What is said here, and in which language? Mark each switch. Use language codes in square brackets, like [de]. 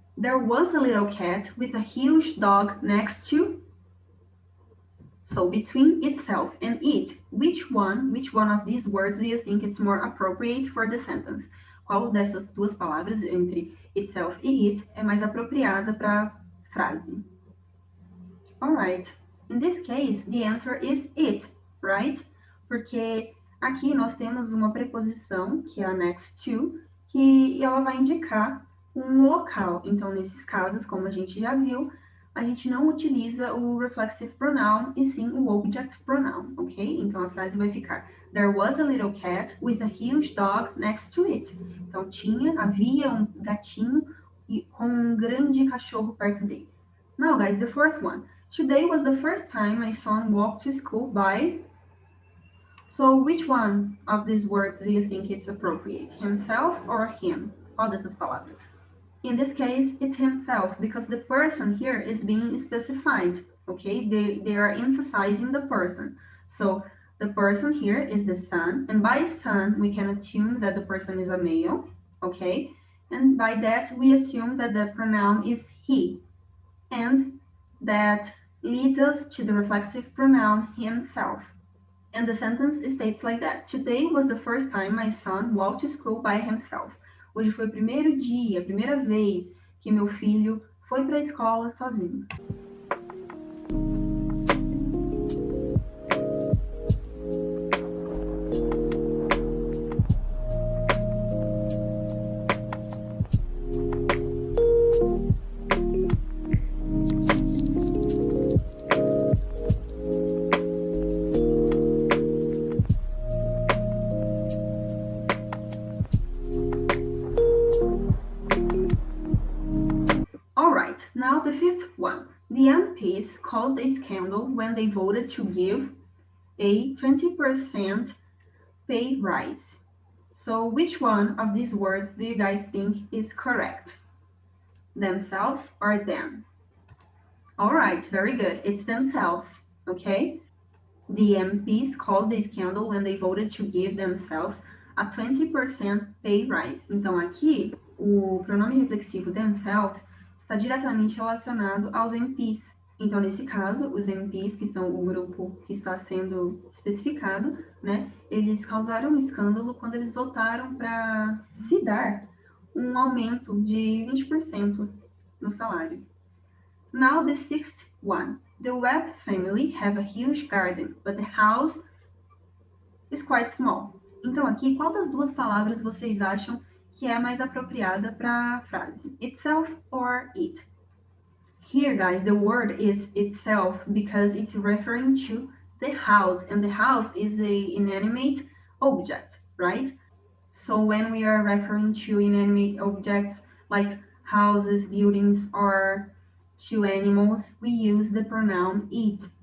[en] There was a little cat with a huge dog next to. So between itself and it, which one of these words do you think is more appropriate for the sentence? [pt] Qual dessas duas palavras, entre itself e it, é mais apropriada para a frase? [en] Alright, in this case, the answer is it, right? [pt] Porque aqui nós temos uma preposição, que é a next to, que ela vai indicar um local. Então, nesses casos, como a gente já viu, a gente não utiliza o reflexive pronoun, e sim o object pronoun, ok? Então, a frase vai ficar: [en] There was a little cat with a huge dog next to it. [pt] Então, havia um gatinho com um grande cachorro perto dele. [en] Now, guys, the fourth one. Today was the first time my son walked to school by... So, which one of these words do you think is appropriate? Himself or him? [pt] Qual dessas palavras? [en] In this case, it's himself, because the person here is being specified, okay? They are emphasizing the person. So, the person here is the son, and by son, we can assume that the person is a male, okay? And by that, we assume that the pronoun is he. And that leads us to the reflexive pronoun himself. And the sentence states like that: Today was the first time my son walked to school by himself. [pt] Hoje foi o primeiro dia, a primeira vez que meu filho foi para a escola sozinho. [en] the fifth one. The MPs caused a scandal when they voted to give a 20% pay rise. So which one of these words do you guys think is correct? Themselves or them? All right, very good. It's themselves, okay? The MPs caused a scandal when they voted to give themselves a 20% pay rise. [pt] Então, aqui, o pronome reflexivo themselves está diretamente relacionado aos MPs. Então, nesse caso, os MPs, que são o grupo que está sendo especificado, né, eles causaram um escândalo quando eles votaram para se dar um aumento de 20% no salário. [en] Now the sixth one. The Webb family have a huge garden, but the house is quite small. [pt] Então aqui, qual das duas palavras vocês acham que é mais apropriada para a frase? [en] Itself or it? Here, guys, the word is itself because it's referring to the house, and the house is a inanimate object, right? So when we are referring to inanimate objects like houses, buildings, or to animals, we use the pronoun it.